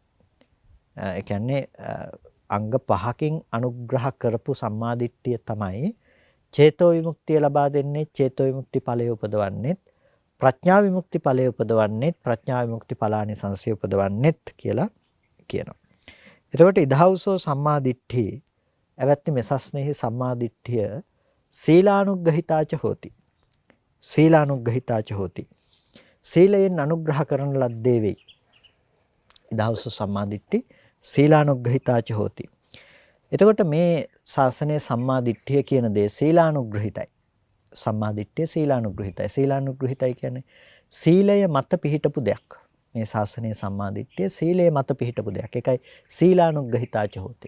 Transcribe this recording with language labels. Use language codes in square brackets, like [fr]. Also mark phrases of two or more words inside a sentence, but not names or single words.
[si] ඒ කියන්නේ අංග පහකින් අනුග්‍රහ කරපු සම්මාදිට්ඨිය තමයි චේතෝ විමුක්තිය ලබා දෙන්නේ චේතෝ විමුක්ති ඵලය උපදවන්නේ ප්‍රඥා විමුක්ති ඵලය උපදවන්නේ ප්‍රඥා විමුක්ති ඵලානි සංසය උපදවන්නේ කියලා කියනවා. එතකොට [pi] ඉදහවසෝ සම්මාදිට්ඨි [si] එවත්නි මෙසස්නේහි සම්මාදිට්ඨිය [pi] සීලානුග්‍රහිතාච හෝති. සීලානුග්‍රහිතාච හෝති. [si] සීලයෙන් අනුග්‍රහ කරන ලද්දේ වෙයි. [pi] ඉදහවසෝ සම්මාදිට්ඨි සීලානුග්‍රහිතාච හෝති. [si] එතකොට මේ ශාසනයේ සම්මාදිට්ඨිය කියන දේ සීලානුග්‍රහිතයි. සම්මාදිට්ඨිය සීලානුග්‍රහිතයි. සීලානුග්‍රහිතයි කියන්නේ සීලය මත පිහිටපු දෙයක්. මේ ශාසනයේ සම්මාදිට්ඨිය සීලය මත පිහිටපු දෙයක්. ඒකයි [pi] සීලානුග්‍රහිතාච හෝති.